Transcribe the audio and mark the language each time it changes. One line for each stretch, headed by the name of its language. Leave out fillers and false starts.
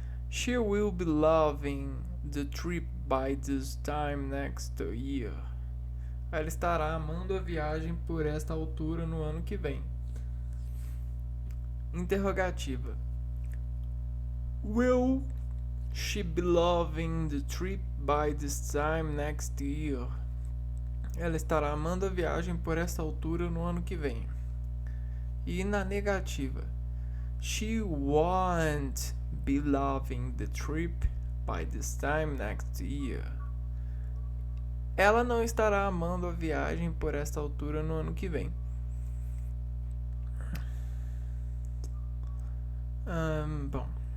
English: She will be loving the trip by this time next year.
Portuguese: Ela estará amando a viagem por esta altura no ano que vem. Interrogativa.
English: Will she be loving the trip by this time next year?
Portuguese: Ela estará amando a viagem por esta altura no ano que vem. E na negativa,
English: she won't be loving the trip by this time next year.
Portuguese: Ela não estará amando a viagem por esta altura no ano que vem. Bom.